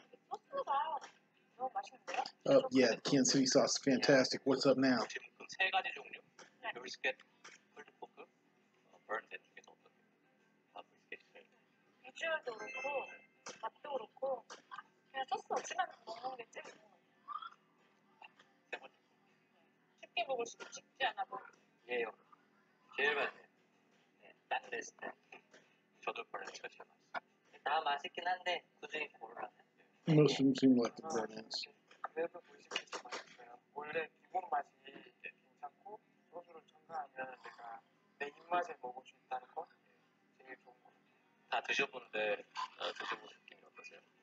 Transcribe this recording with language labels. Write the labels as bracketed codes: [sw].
[ko] 소스가 너무 맛있는데요? [en] Oh yeah, the Kansas City sauce is fantastic. What's up now? [ko] 지금 세 가지 종류. 브리스켓, 풀드 포크, 버드 중에서 어떻게? 브리스켓을. 비주얼도 그렇고 맛도 그렇고 그냥 소스 없이만 먹는 게 제일 좋은 것 같아요. 쉽게 먹을 수 있지 않아 뭐. 예요. 제일 맛있어요. 네, 딱 됐을 때. 저도 버렌치가 제일 맛있어요. 다 맛있긴 한데 그중에 고르라면. [en] Most of them seem like the burn-ins. [ko] 그래도 브리스켓이 맛있어요. 원래 기본 맛이 괜찮고 소스를 첨가하면 내가 내 입맛에 먹을 수 있다는 거 제일 좋은 것 같아요. 다 드셔본데 드셔본 느낌이 어떠세요?